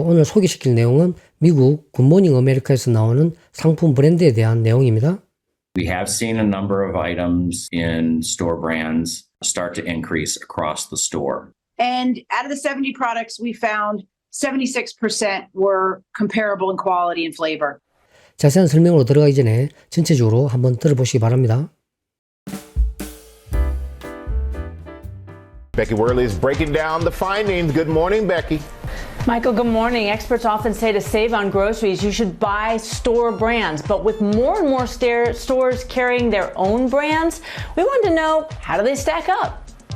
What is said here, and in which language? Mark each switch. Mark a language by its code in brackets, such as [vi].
[ko] 오늘 소개시킬 내용은 미국 굿모닝 아메리카에서 나오는 상품 브랜드에 대한 내용입니다. [en] We have seen a number of items in store brands start to increase across the store. And out of the 70 products we found, 76% were comparable in quality and flavor. [ko] 자세한 설명으로 들어가기 전에 전체적으로 한번 들어보시기 바랍니다. [en] Becky Worley is breaking down the findings. Good morning, Becky. Michael, good morning. Experts often say to save on groceries, you should buy store brands. But with more and more stores carrying their own brands, we wanted to know, how do they stack up?